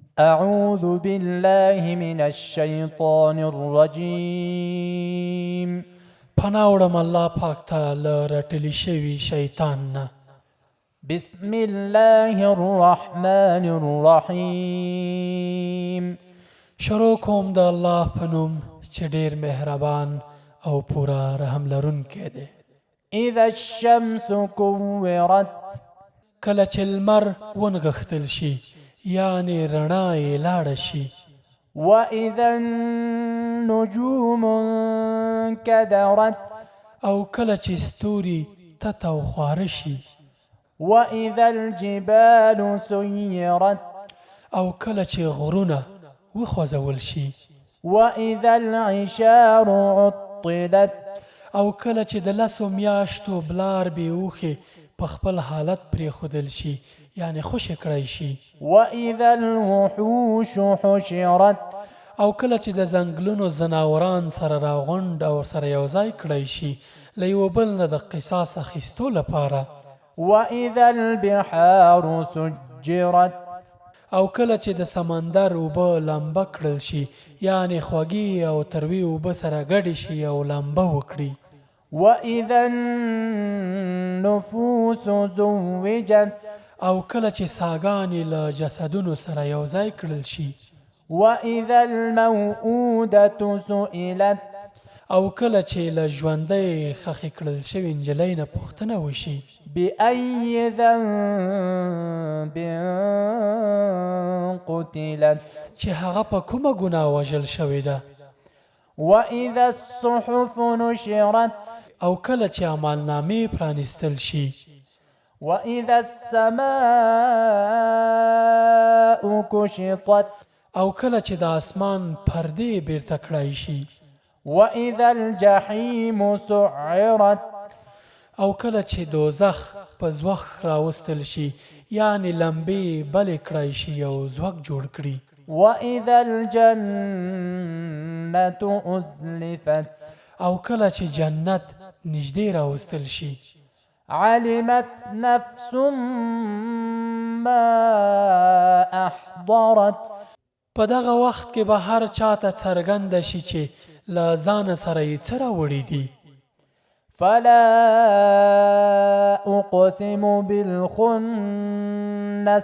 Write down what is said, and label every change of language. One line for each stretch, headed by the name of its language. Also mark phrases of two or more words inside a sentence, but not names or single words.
Arabic: أعوذ بالله من الشيطان الرجيم
Pashto: پناه وړم الله پاک ته له رټلي شوي شیطان نه.
Arabic: بسم الله الرحمن الرحيم
Pashto: شروع کوم د الله په نوم چې ډېر مهربان او پوره رحم لرونکی دی.
Arabic: إذا الشمس كورت
Pashto: کله چې لمر ونغښتل شي یعنې رڼا یې لاړه شي.
Arabic: وإذا النجوم انكدرت
Pashto: او کله چې ستوري تت او خواره شي.
Arabic: وإذا الجبال سيرت
Pashto: او کله چې غرونه وخوځول شي.
Arabic: وإذا العشار عطلت
Pashto: او کله چې د لسو میاشتو بلار بې اوښې په خپل حالت پرېښودل شي یعنې خوشې کړی شي.
Arabic: وإذا الوحوش حشرت
Pashto: او کله چې د ځنګلونو ځناوران سره راغونډ او سره یو ځای کړی شي له یو بل نه د قصاص اخیستو لپاره.
Arabic: وإذا البحار سجرت
Pashto: او کله چې د سمندر اوبه لمبه کړل شي یعنې خوږې او تروې اوبه سره ګډې شي او لمبه وکړي.
Arabic: وإذا النفوس زوجت
Pashto: او کله چې ساګانې له جسدونو سره یو ځای کړل شي.
Arabic: وإذا الموءودة سئلت
Pashto: او کله چې له ژوندۍ خښې کړل شوې نجلۍ نه پوښتنه وشي
Arabic: بأي ذنب قتلت
Pashto: چې هغه په کومه ګناه وژل شوې ده.
Arabic: وإذا الصحف نشرت
Pashto: او کله چې عملنامې پرانیستل شي.
Arabic: وإذا السماء كشطت
Pashto: او کله چې د اسمان پردې بیرته کړای شي.
Arabic: وإذا الجحيم سعرت
Pashto: او کله چې دوزخ په زوخ راوستل شي یعنې لمبې بلې کړای شي او زوک جوړ کړي.
Arabic: وإذا الجنة أزلفت
Pashto: او کله چې جنت نږدې راوستل شي.
Arabic: علمت نفس ما أحضرت
Pashto: په دغه وخت کې به هر چاته څرګنده شي چې له ځانه سره یې څه راوړي دي.
Arabic: فلا أقسم بالخنس